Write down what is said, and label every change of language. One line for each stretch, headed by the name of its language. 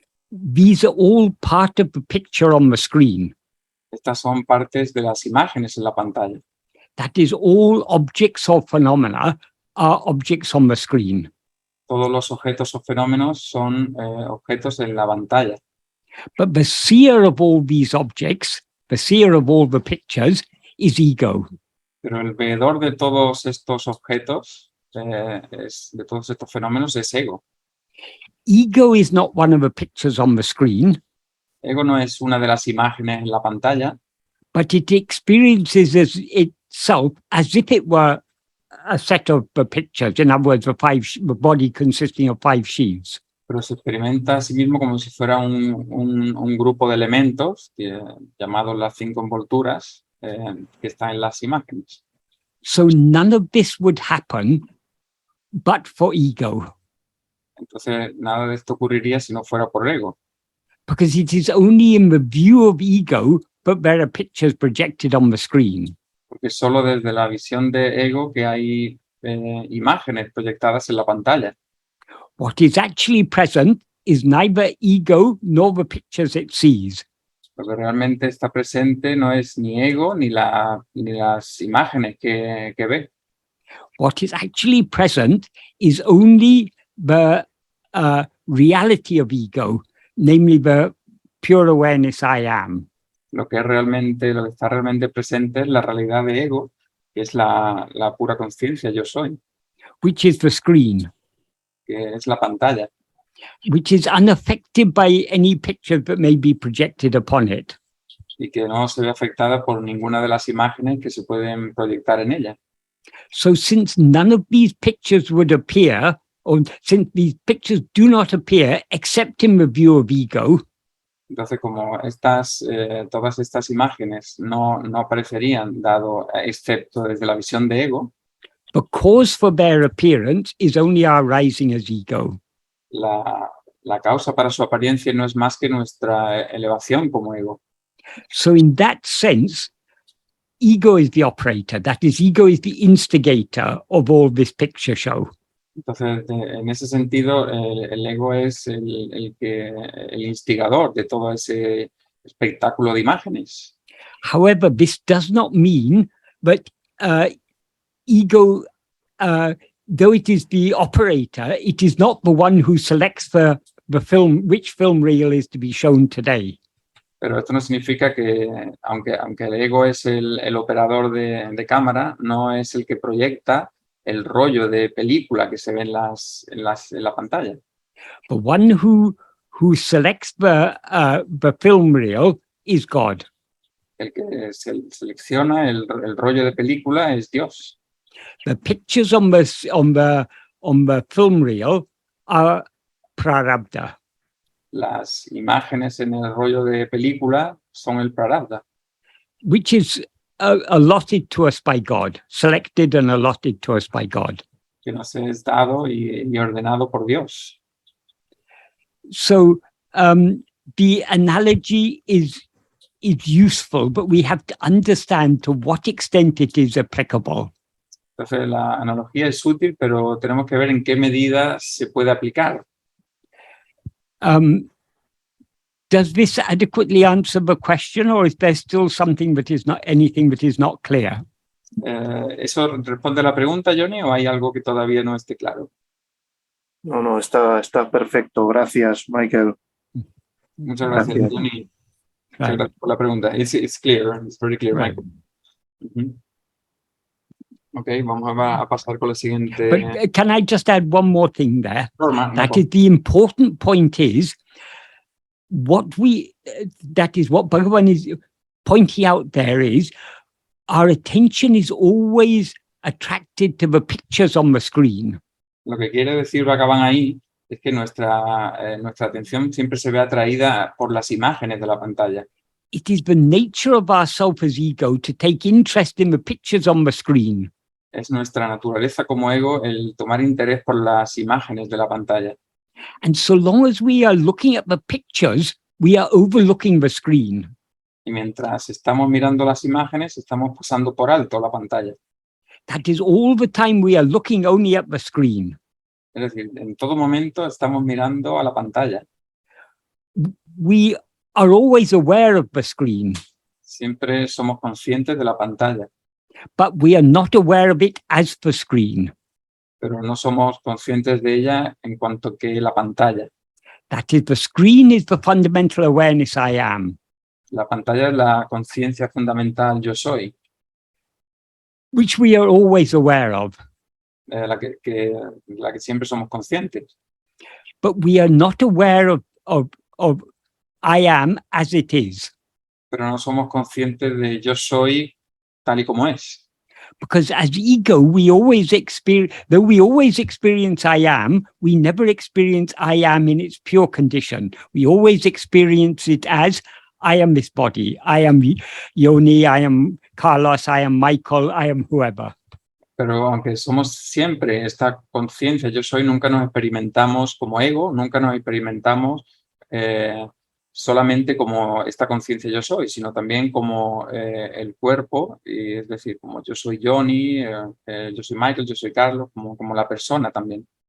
English: These are all part of the picture on the screen.
Spanish: Estas son partes de las imágenes en la pantalla.
English: That is, all objects or phenomena are objects on the screen.
Spanish: Todos los objetos o fenómenos son objetos en la pantalla.
English: But the seer of all these objects, the seer of all the pictures, is ego.
Spanish: Pero el veedor de todos estos objetos, de todos estos fenómenos, es ego.
English: Ego is not one of the pictures on the screen,
Spanish: Ego no es una de las imágenes en la pantalla,
English: but it experiences itself as if it were a set of pictures. In other words, the body consisting of five sheaths.
Spanish: pero se experimenta a sí mismo como si fuera un grupo de elementos llamados las 5 envolturas que están en las imágenes.
English: So none of this would happen but for ego,
Spanish: Entonces, nada de esto ocurriría si no fuera por ego,
English: because it is only in the view of ego that there are pictures projected on the screen.
Spanish: porque solo desde la visión de ego que hay imágenes proyectadas en la pantalla.
English: What is actually present is neither ego nor the pictures it sees.
Spanish: Lo que realmente está presente no es ni ego ni las imágenes que ve.
English: What is actually present is only the reality of ego, namely the pure awareness I am.
Spanish: Lo que está realmente presente es la realidad de ego, que es la pura conciencia yo soy,
English: Which is the screen,
Spanish: que es la pantalla,
English: which is unaffected by any picture that may be projected upon it.
Spanish: y que no se ve afectada por ninguna de las imágenes que se pueden proyectar en ella.
English: So since none of these pictures would appear, or since these pictures do not appear except in the view of ego,
Spanish: Entonces, como todas estas imágenes no aparecerían excepto desde la visión de ego,
English: the cause for their appearance is only our rising as ego.
Spanish: la causa para su apariencia no es más que nuestra elevación como ego.
English: So in that sense, ego is the operator. That is, ego is the instigator of all this picture show.
Spanish: Entonces, en ese sentido, el ego es el instigador de todo ese espectáculo de imágenes.
English: However, this does not mean that ego, though it is the operator, it is not the one who selects the film, which film reel is to be shown today.
Spanish: Pero esto no significa que, aunque el ego es el operador de cámara, no es el que proyecta el rollo de película que se ve en la pantalla.
English: The one who selects the film reel is God.
Spanish: El que selecciona el rollo de película es Dios.
English: The pictures on the film reel are prarabdha.
Spanish: Las imágenes en el rollo de película son el prarabdha,
English: which is allotted to us by God, selected and allotted to us by God.
Spanish: que nos es dado y ordenado por Dios.
English: So the analogy is useful, but we have to understand to what extent it is applicable.
Spanish: Entonces, la analogía es útil, pero tenemos que ver en qué medida se puede aplicar.
English: Does this adequately answer the question, or is there still something that is not anything that is not clear?
Spanish: ¿Eso responde a la pregunta, Johnny, o hay algo que todavía no esté claro? No, está perfecto. Gracias, Michael. Muchas gracias, Gracias. Johnny. Muchas
English: Right.
Spanish: gracias por la pregunta.
English: It's clear, it's very clear, Right. Michael. Ujú.
Spanish: Ok, vamos a pasar con la siguiente.
English: But can I just add one more thing there?
Spanish: Norma, no
English: That problem. is the important point is what we, that is what Bhagavan is pointing out there is our attention is always attracted to the pictures on the screen.
Spanish: Lo que quiere decir Bhagavan ahí es que nuestra atención siempre se ve atraída por las imágenes de la pantalla.
English: It is the nature of our self as ego to take interest in the pictures on the screen.
Spanish: Es nuestra naturaleza como ego el tomar interés por las imágenes de la pantalla.
English: And so long as we are looking at the pictures, we are overlooking the screen.
Spanish: Y mientras estamos mirando las imágenes, estamos pasando por alto la pantalla.
English: That is all the time we are looking only at the screen.
Spanish: Es decir, en todo momento estamos mirando a la pantalla.
English: We are always aware of the screen,
Spanish: Siempre somos conscientes de la pantalla,
English: but we are not aware of it as the screen.
Spanish: pero no somos conscientes de ella en cuanto que la pantalla.
English: That is, the screen is the fundamental awareness I am,
Spanish: La pantalla es la conciencia fundamental yo soy,
English: which we are always aware of,
Spanish: la que siempre somos conscientes.
English: but we are not aware of I am as it is.
Spanish: Pero no somos conscientes de yo soy tal y como es.
English: Because as ego, we always experience, though we always experience I am, we never experience I am in its pure condition. We always experience it as I am this body, I am Yoni, I am Carlos, I am Michael, I am whoever.
Spanish: Pero aunque somos siempre esta conciencia yo soy, nunca nos experimentamos como ego, nunca nos experimentamos solamente como esta conciencia yo soy, sino también como el cuerpo, y es decir, como yo soy Johnny, yo soy Michael, yo soy Carlos, como la persona también.